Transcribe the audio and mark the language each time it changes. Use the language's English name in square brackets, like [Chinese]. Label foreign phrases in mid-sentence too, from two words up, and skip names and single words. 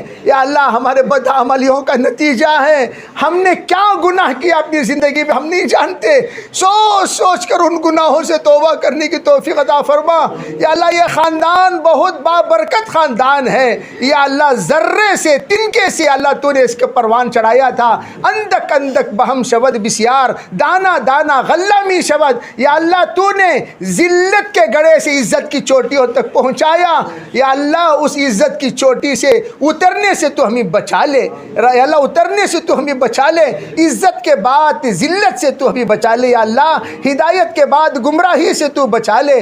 [Urdu] یا اللہ ہمارے بدعمالیوں کا نتیجہ ہے۔ ہم نے کیا گناہ کیا اپنی زندگی میں ہم نہیں جانتے، سوچ سوچ کر ان گناہوں سے توبہ کرنے کی توفیق عطا فرما۔ یا اللہ یہ خاندان بہت بابرکت خاندان ہے، یا اللہ ذرے سے تنکے سے اللہ تو نے اس کے پروان چڑھایا تھا۔ [Persian] اندک اندک بہم شود بسیار، دانا دانا غلہ می شود۔ [Urdu] یا اللہ تو نے ذلت کے گڑھے سے عزت کی چوٹیوں تک پہنچایا۔ یا اللہ اس عزت کی چوٹی سے اترنے سے تو ہمیں بچا لے، یا اللہ اترنے سے تو ہمیں بچا لے، عزت کے بعد ذلت سے تو ہمیں بچا لے۔ یا اللہ ہدایت کے بعد گمراہی سے تو بچا لے۔